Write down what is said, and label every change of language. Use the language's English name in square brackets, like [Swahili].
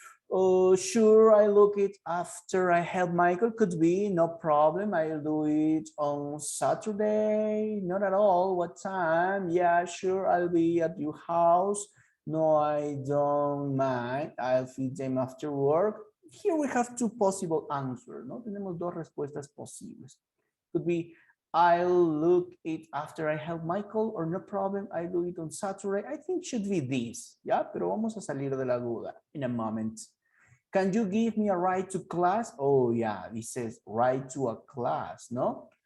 [English] Oh, sure, I look it after I help Michael. Could be, no problem. I'll do it on Saturday. Not at all. What time? Yeah, sure, I'll be at your house. No, I don't mind. I'll feed them after work. Here we have 2 possible answers, ¿no? [Spanish] Tenemos 2 respuestas posibles. [English] Could be, I'll look it after I help Michael, or no problem, I do it on Saturday. I think should be this, ¿ya? [Spanish] Pero vamos a salir de la duda [English] in a moment. Can you give me a ride to class? Oh yeah, this says ride to a class, no?